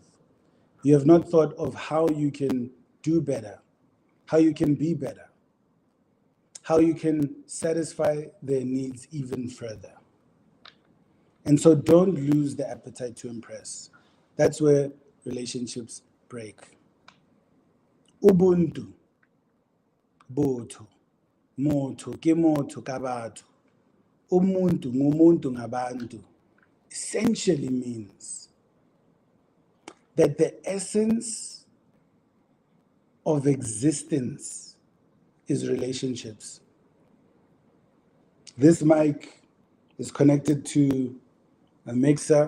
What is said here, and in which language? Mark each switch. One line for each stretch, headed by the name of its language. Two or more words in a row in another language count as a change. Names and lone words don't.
English: You have not thought of how you can do better, how you can be better, how you can satisfy their needs even further. And so don't lose the appetite to impress. That's where relationships break. Ubuntu,
Southern Sotho: botho, motho ke motho ka batho.
Zulu: Umuntu ngumuntu ngabantu
English: essentially means that the essence of existence is relationships. This mic is connected to a mixer.